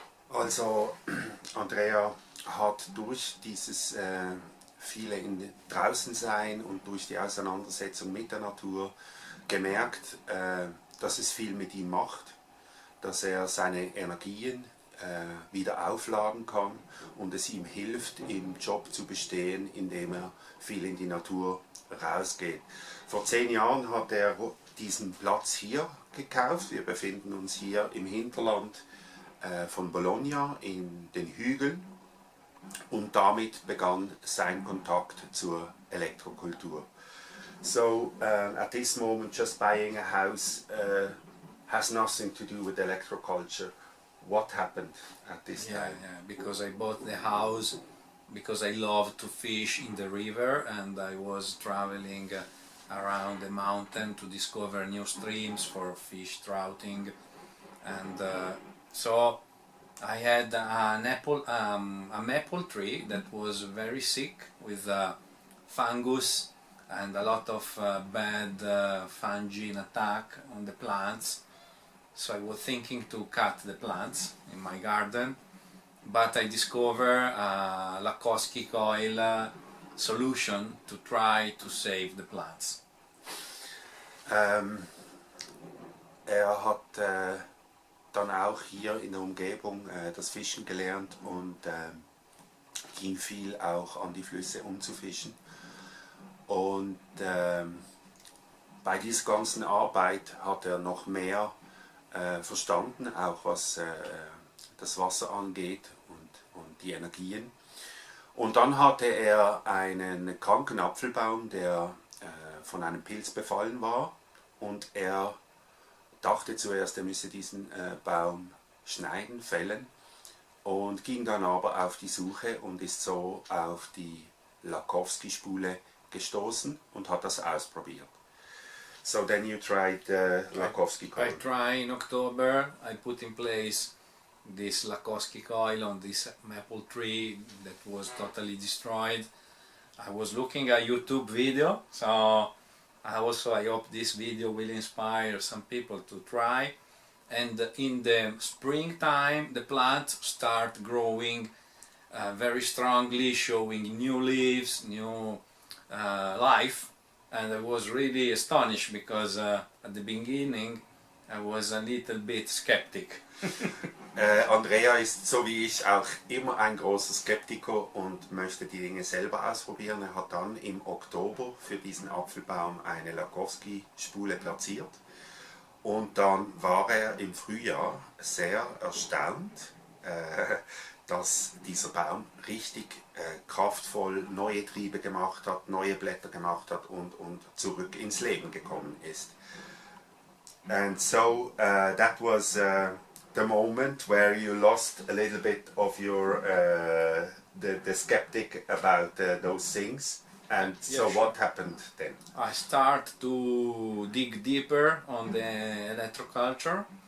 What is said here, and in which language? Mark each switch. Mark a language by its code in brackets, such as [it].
[de] Also Andrea hat durch dieses viele draußen sein und durch die Auseinandersetzung mit der Natur gemerkt, dass es viel mit ihm macht, dass er seine Energien wieder aufladen kann und es ihm hilft, im Job zu bestehen, indem er viel in die Natur rausgeht. Vor 10 Jahren hat er diesen Platz hier gekauft. Wir befinden uns hier im Hinterland von Bologna in den Hügeln und damit begann sein Kontakt zur Elektrokultur. [en] So at this moment just buying a house has nothing to do with electroculture. What happened at this time? Yeah, because I bought the house because I love to fish in the river and I was traveling around the mountain to discover new streams for fish trouting and so I had a maple tree that was very sick with fungus and a lot of bad fungi attack on the plants. So I was thinking to cut the plants in my garden, but I discovered a Lakoski coil solution to try to save the plants. [de] Er hat dann auch hier in der Umgebung das Fischen gelernt und ging viel auch an die Flüsse zu fischen. Und bei dieser ganzen Arbeit hat er noch mehr verstanden, auch was das Wasser angeht und die Energien. Und dann hatte er einen kranken Apfelbaum, der von einem Pilz befallen war und er dachte zuerst, er müsse diesen Baum schneiden, fällen und ging dann aber auf die Suche und ist so auf die Lakoski-Spule gestoßen und hat das ausprobiert. [en] So then you tried Lakoski coil. I tried in October. I put in place this Lakoski coil on this maple tree that was totally destroyed. I was looking at YouTube video, so I hope this video will inspire some people to try. And in the springtime, the plants start growing very strongly, showing new leaves, new life. And I was really astonished because at the beginning I was a little bit skeptic. [de] Andrea ist so wie ich auch immer ein großer Skeptiker und möchte die Dinge selber ausprobieren. Er hat dann im Oktober für diesen Apfelbaum eine Lakoski-Spule platziert und dann war er im Frühjahr sehr erstaunt, dass dieser Baum richtig kraftvoll neue Triebe gemacht hat, neue Blätter gemacht hat und zurück ins Leben gekommen ist. [en] And so that was the moment where you lost a little bit of your the skeptic about those things. And Yeah, so sure. what happened then? I start to dig deeper on the electroculture.